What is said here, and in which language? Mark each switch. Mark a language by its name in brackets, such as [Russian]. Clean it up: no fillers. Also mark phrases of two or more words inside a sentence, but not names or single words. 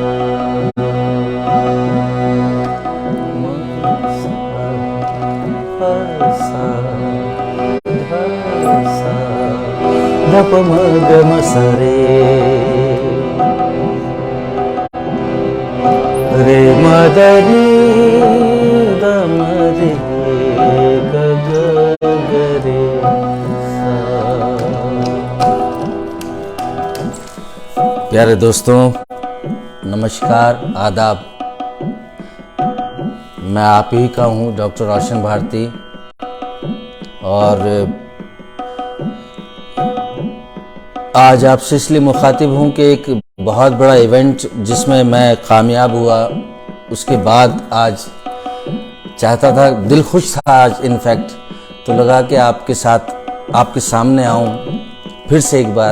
[Hindi] म सा प सा ध सा ध प म ग म सा रे रे म द नी द म रे ग ग ग रे सा। प्यारे दोस्तों, नमस्कार, आदाब। मैं आप ही का हूँ डॉक्टर रोशन भारती, और आज आपसे इसलिए मुखातिब हूँ कि एक बहुत बड़ा इवेंट जिसमें मैं कामयाब हुआ, उसके बाद आज चाहता था, दिल खुश था आज इनफैक्ट, तो लगा कि आपके साथ आपके सामने आऊँ फिर से एक बार।